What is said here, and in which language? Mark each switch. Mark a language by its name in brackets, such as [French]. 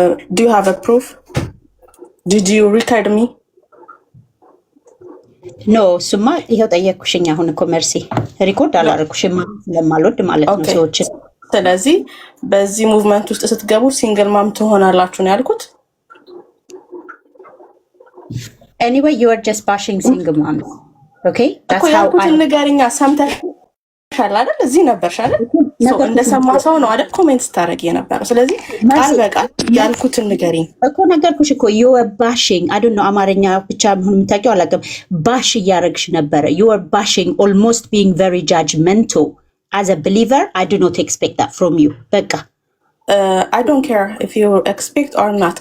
[English] Do you have a proof? Did you record me? [Amharic] ኖ እሱማ ይሄው ጠየቅኩሽኝ። አሁን እኮ መርሲ ሪኮርድ አላደረኩሽም ስለማልወድ ማለት ነው ሰዎችን። ስለዚህ በዚህ ሙቭመንት ውስጥ ስትገቡ ሲንግል ማም ትሆናላችሁ ነው ያልኩት። [English] Anyway, you are just bashing single moms. Okay? That's how I [Amharic] ንገሪኛ ሰምተሻል አይደል? እዚህ ነበርሽ አይደል? እንደሰማ ሰው ነው አይደል ኮሜንት ስታረጊ የነበረው። ስለዚህ ቃል በቃል ያልኩትን ንገሪኝ እኮ ነገርኩሽ እኮ [English] you are bashing. I don't know [Amharic] አማርኛ ብቻ ምን የምታውቂው አላውቅም። ባሽ እያረግሽ ነበረ. [English] You are bashing, almost being very judgmental. As a believer, I do not expect that from you. [Amharic] በቃ [English] I don't care if you expect or not.